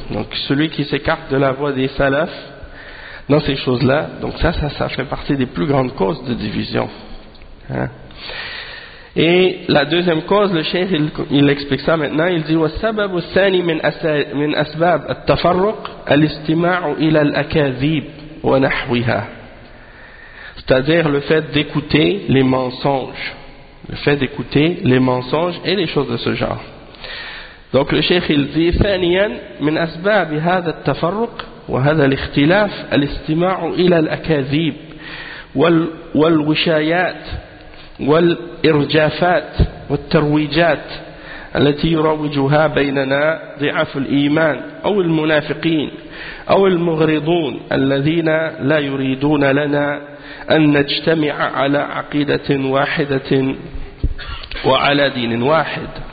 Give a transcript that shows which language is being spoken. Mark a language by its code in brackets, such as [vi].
[fr] Donc celui qui s'écarte de la voie des salafs dans ces choses-là, donc ça fait partie des plus grandes causes de division. Hein? Et la deuxième cause, le cheikh il explique ça maintenant. Il dit: [ar] والسبب الثاني من أسباب التفرق الاستماع إلى الأكاذيب ونحوها. [fr] C'est-à-dire le fait d'écouter les mensonges. Le fait d'écouter les mensonges et les choses de ce genre. Donc le cheikh il dit: [ar] ثانياً من أسباب هذا التفرق وهذا الاختلاف الاستماع إلى الأكاذيب والوشايات والإرجافات والترويجات التي يروجها بيننا ضعف الإيمان أو المنافقين أو المغرضون الذين لا يريدون لنا أن نجتمع على عقيدة واحدة وعلى دين واحد.